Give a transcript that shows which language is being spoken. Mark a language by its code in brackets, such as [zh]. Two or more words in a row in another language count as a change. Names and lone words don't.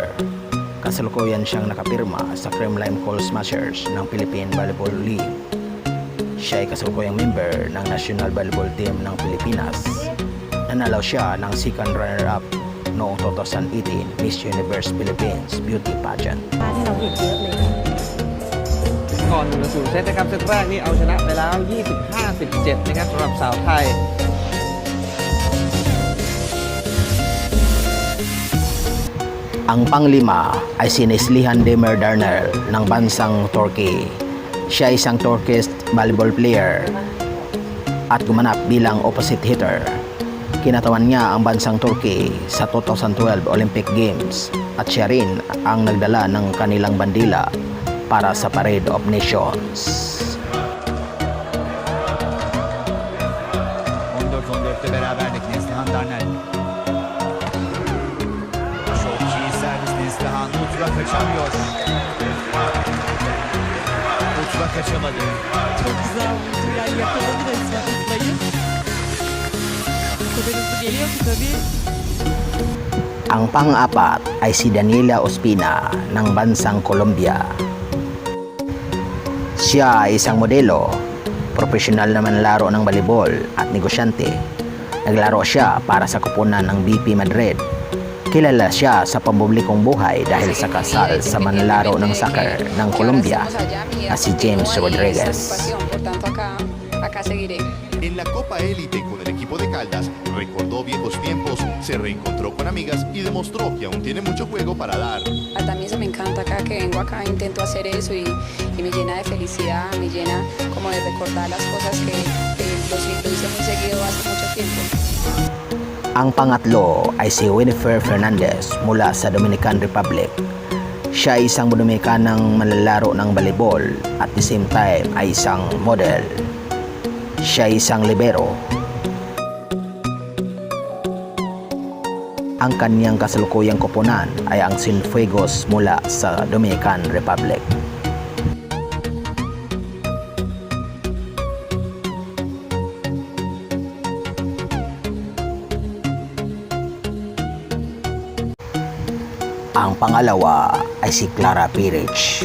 [tl] Kasalukuyan siyang nakapirma sa Kremlin Call Smashers ng Philippine Volleyball League. Siya ay kasalukuyang member ng National Volleyball Team ng Pilipinas. Nanalo siya ng [en] second runner-up [tl] noong 2018 Miss Universe Philippines Beauty Pageant. [th] ก่อนสู่เซตนะครับเซตแรกนี่เอาชนะไปแล้ว 25-17 นะครับสำหรับสาวไทย [tl] Ang pang-5 ay si Neslihan Demirdarner ng bansang Turkey. Siya ay isang [en] Turkish volleyball player [tl] at gumanap bilang [en] opposite hitter. [tl] Kinatawan niya ang bansang Turkey sa 2012 Olympic Games at siya rin ang nagdala ng kanilang bandila para sa Parade of Nations. [tr] 14-14'te beraberlik Neslihan Darnel. Çok iyi servis Neslihan. Ultra kaçamıyor. Ultra kaçamadı. Çok güzel vurdu. Yani yakaladı resmen Utla'yı. O kadar hızlı geliyor ki tabii. [tl] Ang pang-apat ay si Daniela Ospina ng bansang Colombia. Siya ay isang modelo, profesional na manlalaro ng balibol at negosyante. Naglaro siya para sa koponan ng BP Madrid. Kilala siya sa pampublikong buhay dahil sa kasal sa manlalaro ng soccer ng Colombia na si James Rodriguez. [es] Acá seguiré. En la Copa Élite con el equipo de Caldas, recordó viejos tiempos, se reencontró con amigas y demostró que aún tiene mucho juego para dar. También eso me encanta acá, que vengo acá, intento hacer eso y me llena de felicidad, me llena como de recordar las cosas que lo hice muy seguido hace mucho tiempo. [tl] Ang pangatlo ay si Winifred Fernandez mula sa Dominican Republic. Siya ay isang Dominicanang manlalaro ng balibol [en] at the same time [tl] ay isang model. Siya ay isang libero. Ang kanyang kasalukuyang koponan ay ang Cienfuegos mula sa Dominican Republic. Ang pangalawa ay si Clara Pirich.